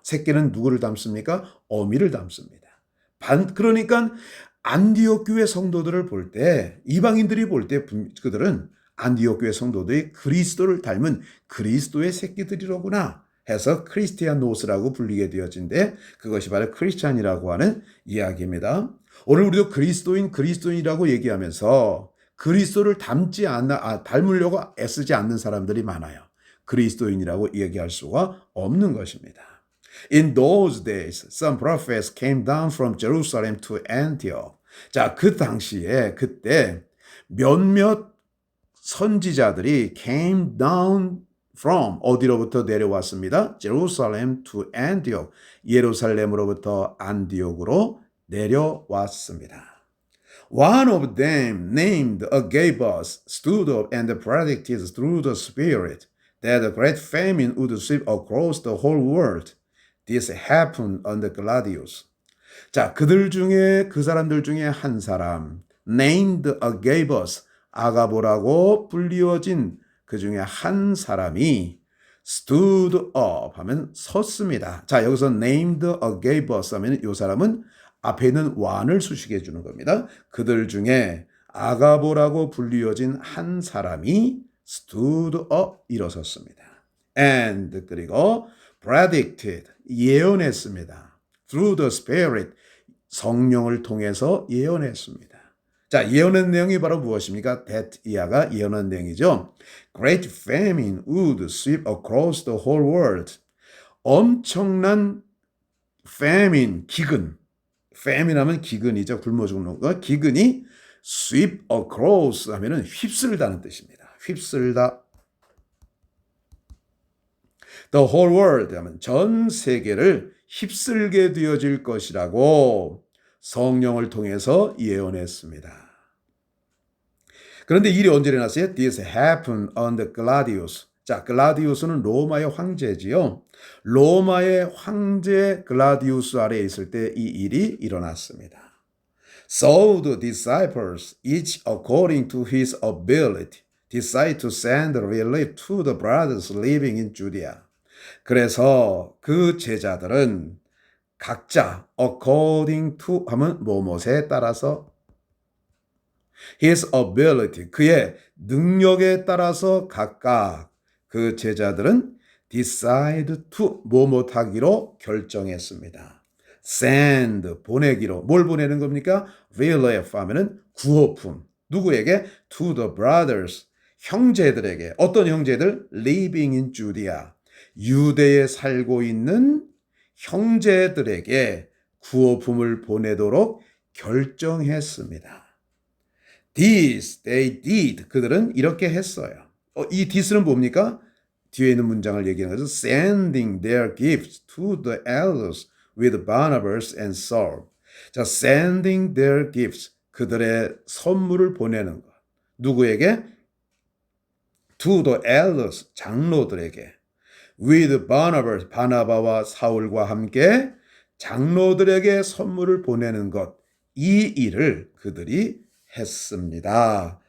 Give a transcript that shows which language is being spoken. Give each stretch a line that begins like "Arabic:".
Korean: 새끼는 누구를 담습니까? 어미를 담습니다. 그러니까 안디옥 교회 성도들을 볼 때, 이방인들이 볼 때 그들은 안디옥 교회 성도들이 그리스도를 닮은 그리스도의 새끼들이로구나 해서 크리스티아노스라고 불리게 되어진데, 그것이 바로 크리스찬이라고 하는 이야기입니다. 오늘 우리도 그리스도인이라고 얘기하면서 그리스도를 닮으려고 애쓰지 않는 사람들이 많아요. 그리스도인이라고 얘기할 수가 없는 것입니다.
English: In those days, some prophets came down from Jerusalem to Antioch.
Korean: 자, 그 당시에 그때 몇몇 선지자들이
English: came down from
Korean: 어디로부터 내려왔습니다.
English: Jerusalem to Antioch.
Korean: 예루살렘으로부터 안디옥으로 내려왔습니다.
English: One of them, named Agabus, stood up and predicted through the Spirit that a great famine would sweep across the whole world. This happened under Claudius.
Korean: 자, 그 사람들 중에 한 사람,
English: named Agabus,
Korean: 아가보라고 불리워진 그 중에 한 사람이
English: stood up
Korean: 하면 섰습니다. 자, 여기서 named Agabus 하면 이 사람은 앞에 있는 one을 수식해 주는 겁니다. 그들 중에 아가보라고 불리워진 한 사람이
English: stood up
Korean: 일어섰습니다. And 그리고 predicted 예언했습니다.
English: Through the Spirit
Korean: 성령을 통해서 예언했습니다. 자, 예언한 내용이 바로 무엇입니까? that 이하가 예언한 내용이죠.
English: Great famine would sweep across the whole world.
Korean: 엄청난 famine, 기근. famine 하면 기근이죠. 굶어 죽는 거. 기근이
English: sweep across
Korean: 하면은 휩쓸다는 뜻입니다. 휩쓸다.
English: The whole world
Korean: 하면 전 세계를 휩쓸게 되어질 것이라고 성령을 통해서 예언했습니다. 그런데 일이 언제 일어났어요?
English: This happened under Claudius.
Korean: 자, 글라디우스는 로마의 황제지요. 로마의 황제 글라디우스 아래에 있을 때 이 일이 일어났습니다.
English: So the disciples, each according to his ability, decided to send relief to the brothers living in Judea.
Korean: 그래서 그 제자들은 각자
English: according to
Korean: 하면 뭐뭐에 따라서
English: his ability
Korean: 그의 능력에 따라서 각각 그 제자들은
English: decide to
Korean: 뭐뭐하기로 결정했습니다. send 보내기로 뭘 보내는 겁니까? relief 하면은 구호품 누구에게?
English: to the brothers
Korean: 형제들에게 어떤 형제들?
English: living in Judea
Korean: 유대에 살고 있는 형제들에게 구호품을 보내도록 결정했습니다.
English: This they did.
Korean: 그들은 이렇게 했어요. 이 this는 뭡니까? 뒤에 있는 문장을 얘기하는 거죠.
English: Sending their gifts to the elders with Barnabas and Saul. 자, sending their gifts.
Korean: 그들의 선물을 보내는 것. 누구에게?
English: To the elders.
Korean: 장로들에게.
English: with Barnabas,
Korean: 바나바와 사울과 함께 장로들에게 선물을 보내는 것, 이 일을 그들이 했습니다.